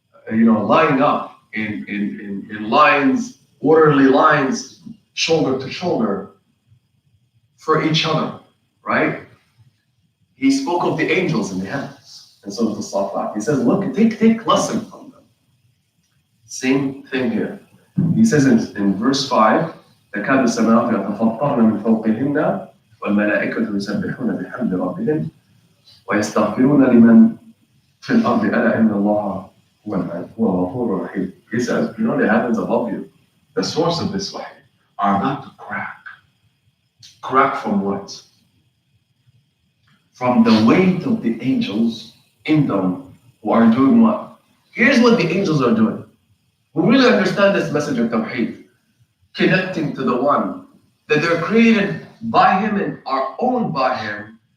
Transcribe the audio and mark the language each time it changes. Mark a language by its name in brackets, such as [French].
[English] Lining up in lines, orderly lines, shoulder to shoulder for each other, right? He spoke of the angels in the heavens in Surah As-Saffat. He says, look, take lesson from them. Same thing here. He says in verse 5, [Arabic] تكاد السماوات يتفطرن من فوقهن والملائكة يسبحون بحمد ربهم ويستغفرون لمن في الأرض ألا إن الله هو الغفور الرحيم. [English] He says, the heavens above you, the source of this wahy, are about to crack. Crack from what? From the weight of the angels in them who are doing what? Here's what the angels are doing. We really understand this message of Tawheed, connecting to the one, that they're created by Him and are owned by Him.